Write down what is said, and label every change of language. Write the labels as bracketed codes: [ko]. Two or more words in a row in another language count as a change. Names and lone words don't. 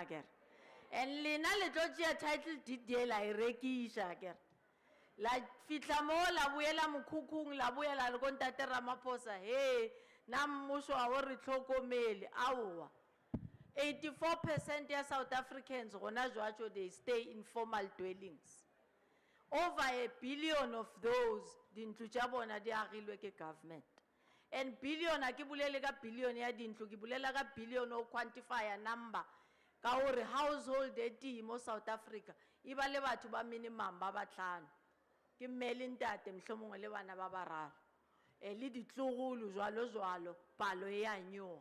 [nso] kere and lena le tlo tšea [en] title deed [nso] e la e rekiša kere la fitla mo la boela mokhukhung la boela le ko Ntate Ramaphosa he na mmušo a o re tlhokomele aowa 84% ya South Africans gona jwatšo [en] they stay in formal dwellings over 1 billion of those [nso] dintlu tša bona di agilwe ke government and billion a ke bolele ka billion ya dintlu ke bolela ka billion o [en] quantify a number [nso] ka gore household e tee mo South Africa e ba le batho ba minimum ba batlhano ke mme le ntate mohlomongwe le bana ba bararo le ditlogolo jwalo palo e a nyoga